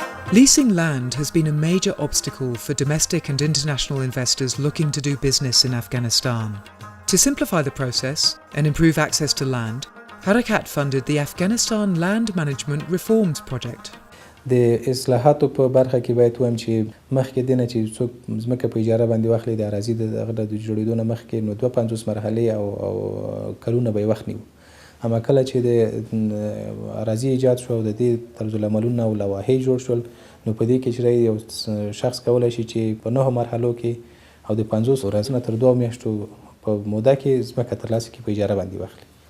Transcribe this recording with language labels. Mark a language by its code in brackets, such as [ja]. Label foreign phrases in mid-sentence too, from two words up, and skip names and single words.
[en] Leasing land has been a major obstacle for domestic and international investors looking to do business in Afghanistan. To simplify the process and improve access to land, Harakat funded the Afghanistan Land Management Reforms Project. [ps] د اصلاحاتو په برخه کې باید وایم چې مخکې دینه چې څوک ځمکه په اجاره باندې واخلي د اراضي د جوړېدو نه مخکې نو 52 مرحلې او کلونه به یې وخت نیو. اما کله چې د اراضي ایجاد شو او د دې طرز العملونه او لوایح جوړ شول نو په دې کې چې یو شخص کولی شي چې په 9 مرحلو کې او د 50 ورځې نه تر 2 میاشتو په موده کې ځمکه ترلاسه کړي په اجاره باندې واخلي.